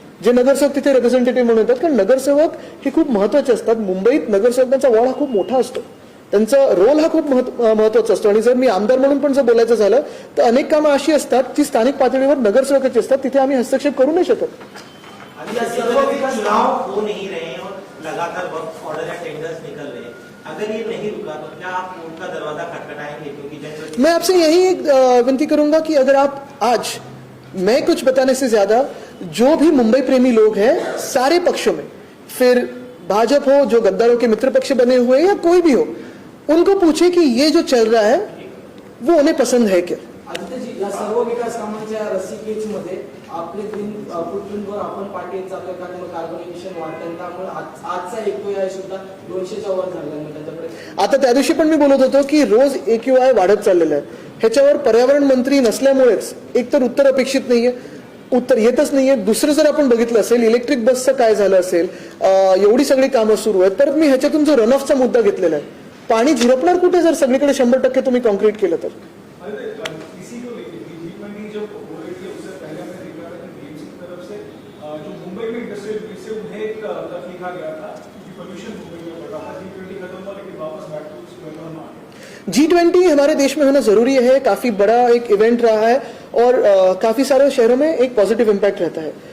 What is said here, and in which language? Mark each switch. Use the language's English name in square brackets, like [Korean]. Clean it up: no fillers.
[Marathi] जे नगरसेवक तिथे रिप्रेझेंटेटिव्ह म्हणून येतात, कारण नगरसेवक हे खूप महत्वाचे असतात. मुंबईत नगरसेवकांचा वॉर्ड हा खूप मोठा असतो, त्यांचा रोल हा खूप महत्वाचा असतो. आणि जर मी आमदार म्हणून पण जर बोलायचं झालं तर अनेक कामं अशी असतात जी स्थानिक पातळीवर नगरसेवकाची असतात, तिथे आम्ही हस्तक्षेप करू नाही शकत. [Hindi] चुनाव हो नहीं रहे हैं और लगातार वक्त ऑर्डर या टेंडर्स निकल रहे हैं, अगर ये नहीं रुका तो क्या आप कोर्ट का दरवाजा खटखटाएंगे? क्योंकि जनरल मैं आपसे यही विनती करूंगा कि अगर आप आज, मैं कुछ बताने से ज्यादा जो भी मुंबई प्रेमी लोग हैं सारे पक्षों में, फिर भाजपा हो, जो गद्दारों के मित्र पक्ष बने हुए या कोई भी हो, उनको पूछे कि ये जो चल रहा है वो उन्हें पसंद है क्या. [Marathi] आदित्यजी, या सर्व विकास कामांच्या रसिकेजमध्ये आपले फुटप्रिंटवर आपण पाठी येत जातोय, कारण कार्बोनेशन वाढतं, त्यामुळे आजचा AQI सुद्धा 200च्या वर झाला. त्याच्याकडे आता त्या दिवशी पण मी बोलत होतो की रोज AQI वाढत चाललेलं आहे. ह्याच्यावर पर्यावरण मंत्री नसल्यामुळेच एकतर उत्तर अपेक्षित नाहीये, उत्तर येतच नाहीये. दुसरं जर आपण बघितलं असेल इलेक्ट्रिक बसचं काय झालं असेल, एवढी सगळी कामं सुरू आहेत. परत मी ह्याच्यातून जो रन ऑफचा मुद्दा घेतलेला आहे, पाणी झिरपणार कुठे जर सगळीकडे 100% तुम्ही कॉन्क्रीट केलं तर. [Hindi] इसी को लेकर G20 जब हो रही थी उससे पहले हमने देखा था कि BMC की तरफ से जो मुंबई में इंडस्ट्रियल यूनिट से उन्हें एक खत लिखा गया था कि पोल्यूशन मुंबई में बढ़ा था. G20 खत्म हुआ लेकिन वापस बैक टू स्क्वायर वन आ गए. G20 हमारे देश में होना जरूरी है, काफी बड़ा एक इवेंट रहा है और काफी सारे शहरों में एक पॉजिटिव इम्पैक्ट रहता है.